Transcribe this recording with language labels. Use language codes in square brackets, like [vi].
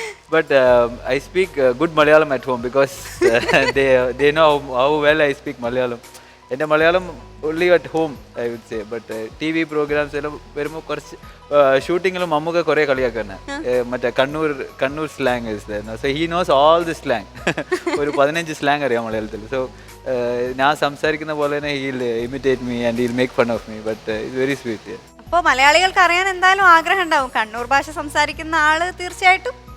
[en] But I speak good Malayalam at home because they know how well I speak Malayalam. [ml] എൻ്റെ Malayalam [en] only at home I would say. [ml] But TV programs എല്ലാം വരുമ്പോൾ കുറച്ച് ഷൂട്ടിങ്ങിലും മമ്മൂക്ക കുറേ കളിയാക്കാണ്. മറ്റേ Kannur slang is there. [en] So he knows all the slang. [ml] ഒരു 15 slang അറിയാം മലയാളത്തിൽ. [en] So [ml] ഞാൻ സംസാരിക്കുന്ന പോലെ തന്നെ [en] he'll imitate me and he'll make fun of me. But it's very sweet. [ml] അപ്പോൾ മലയാളികൾക്ക് അറിയാൻ എന്തായാലും ആഗ്രഹം ഉണ്ടാവും, കണ്ണൂർ ഭാഷ സംസാരിക്കുന്ന ആള് തീർച്ചയായിട്ടും